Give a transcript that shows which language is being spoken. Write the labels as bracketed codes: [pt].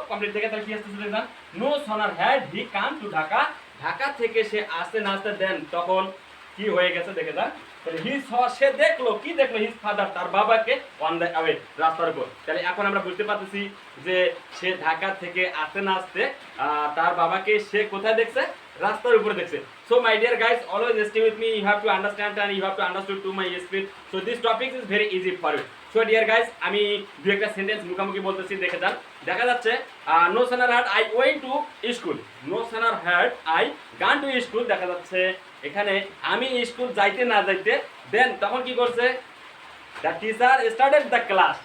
[bn] Complete থেকে তাহলে কি আসতেছে দেখেন, [en] no sooner had he come to Dhaka, [bn] Dhaka থেকে সে আসতে না আসতে, দেন তখন কি হয়ে গেছে দেখে যান। তাহলে সে দেখলো কি দেখলো হিজ ফাদার তার বাবাকে [en] on the way [bn] রাস্তার উপর। তাহলে এখন আমরা বুঝতে পারতেছি যে সে ঢাকা থেকে আসতে না আসতে তার বাবাকে সে কোথায় দেখছে, রাস্তার উপরে দেখছে। [en] So my dear guys, always stay with me. You have to understand and you have to understood to my speed. So this topic is very easy for you. So dear guys, [bn] আমি দু একটা sentence মুখামুখি বলতেছি, দেখে যান। দেখা যাচ্ছে [en] No sooner had I went to school, no sooner had I gone to school. [bn] দেখা যাচ্ছে এখানে আমি স্কুল যাইতে না যাইতে দেন তখন কি করছে, [en] The teacher started the class.